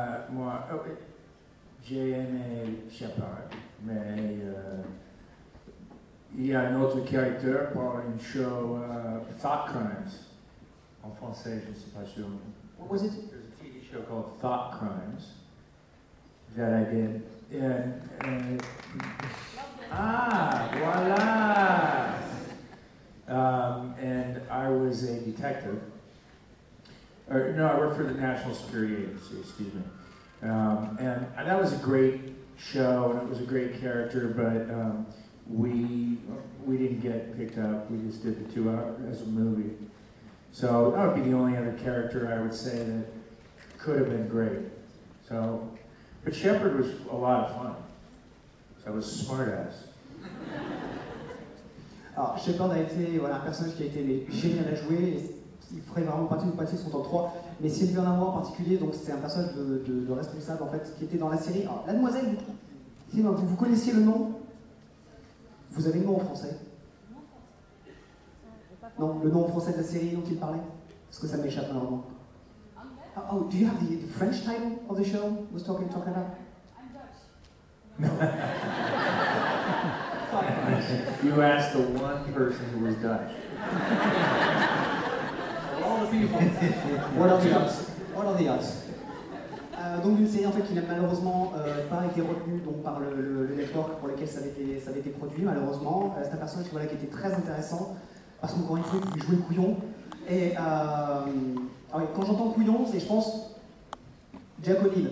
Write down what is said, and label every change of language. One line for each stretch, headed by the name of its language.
French: Moi, ok. J'ai aimé Shepard, mais il y a un autre character pour une show, Thought Crimes. En français, je ne sais pas si on...
English: What was it? There's a TV show called Thought Crimes that I did.
French: Voilà!
English: And I was a detective. No, I worked for the National Security Agency, excuse me. And that was a great show, and it was a great character, but we didn't get picked up. We just did the 2 hours as a movie. So that would be the only other character I would say that could have been great. So, but Shepard was a lot of fun. So I was a smart ass.
French: Alors, Shepard a été voilà, un personnage qui a été génial à jouer, il ferait vraiment partie de son temps 3, mais Sylvie en a en particulier, donc c'était un personnage de responsable en fait, qui était dans la série. Alors, la demoiselle, vous connaissiez le nom? Vous avez le nom en français? Non, le nom en français de la série dont il parlait? Parce que ça m'échappe normalement.
English: Oh, oh, do you have the French title of the show I was talking about? I'm Dutch. You asked the one person who was Dutch. All the people. What are the odds? What are the odds?
French: Donc une série en fait qui n'a malheureusement pas été retenue donc par le network pour lequel ça avait été produit malheureusement. C'est un personnage voilà, qui était très intéressant parce qu'encore une fois il jouait couillon. Et alors, quand j'entends couillon, c'est je pense Jack O'Neill.